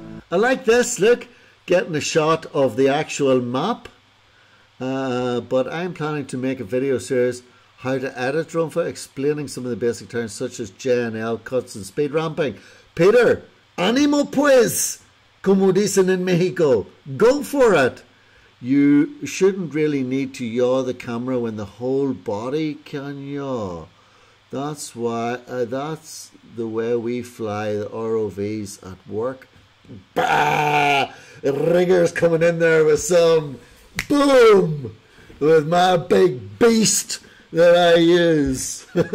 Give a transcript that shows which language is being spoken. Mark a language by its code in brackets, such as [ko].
[en] I like this, look, getting a shot of the actual map. But I'm planning to make a video series how to edit drone footage, explaining some of the basic terms such as J&L cuts and speed ramping. [es] Peter, ánimo pues, como dicen [en] in Mexico. Go for it. You shouldn't really need to yaw the camera when the whole body can yaw. That's why, that's the way we fly the ROVs at work. Bah! Ringer's coming in there with some boom with my big beast that I use.